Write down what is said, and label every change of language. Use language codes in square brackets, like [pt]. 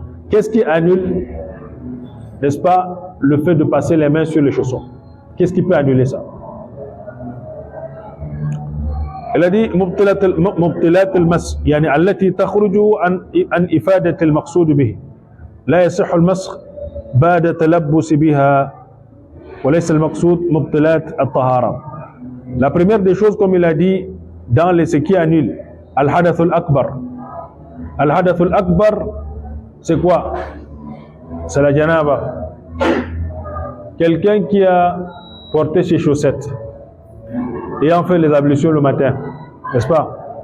[fr] Qu'est-ce qui annule, n'est-ce pas, le fait de passer les mains sur les chaussons? Qu'est-ce qui peut annuler ça? [ar] Il a dit مبطلات المسح يعني التي تخرج عن إفادة المقصود به لا يصح المسح بعد تلبس بها وليس المقصود مبطلات الطهارة. [fr] La première des choses, comme il a dit, dans ce qui annule al-hadath al-akbar. Al-hadath al-akbar, c'est quoi? C'est la janaba. Quelqu'un qui a porté ses chaussettes et en fait les ablutions le matin, n'est-ce pas?